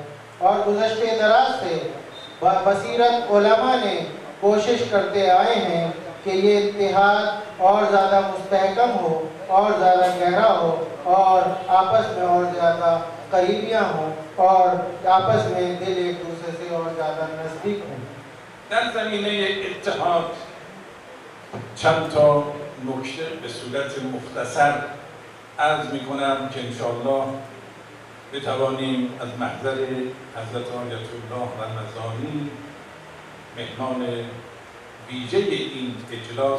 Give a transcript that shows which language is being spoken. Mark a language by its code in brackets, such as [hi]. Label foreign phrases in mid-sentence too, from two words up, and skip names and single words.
[ur] اور گزشتہ دراز سے بصیرت علماء نے کوشش کرتے آئے ہیں کہ یہ اتحاد اور زیادہ مستحکم ہو، اور زیادہ گہرا ہو، اور آپس میں اور زیادہ قریبیاں ہوں، اور آپس میں دل ایک دوسرے سے اور زیادہ نزدیک ہوں۔ [fa] در زمینه اتحاد چند تا نکته به صورت مختصر عرض میکنم که انشاءالله بتوانیم از محضر حضرت آیت الله رمضانی مهمان ویژه این اجلاس